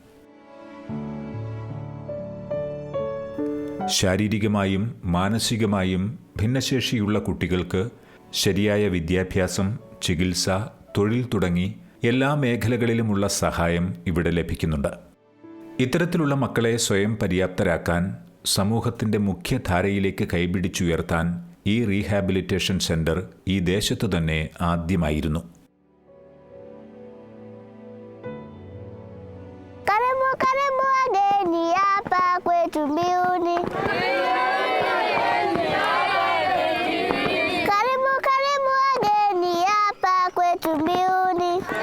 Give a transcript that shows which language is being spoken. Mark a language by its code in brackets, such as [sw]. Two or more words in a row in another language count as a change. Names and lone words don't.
[ml] ശാരീരികമായും മാനസികമായും ഭിന്നശേഷിയുള്ള കുട്ടികൾക്ക് ശരിയായ വിദ്യാഭ്യാസം, ചികിത്സ, തൊഴിൽ തുടങ്ങി എല്ലാ മേഖലകളിലുമുള്ള സഹായം ഇവിടെ ലഭിക്കുന്നുണ്ട്. ഇത്തരത്തിലുള്ള മക്കളെ സ്വയം പര്യാപ്തരാക്കാൻ, സമൂഹത്തിൻ്റെ മുഖ്യധാരയിലേക്ക് കൈപിടിച്ചുയർത്താൻ ഈ [en] rehabilitation centre [ml] ഈ ദേശത്തു തന്നെ ആദ്യമായിരുന്നു. [sw] Karibu wageni hapa kwetu mbiuni. Karibu wageni hapa kwetu mbiuni.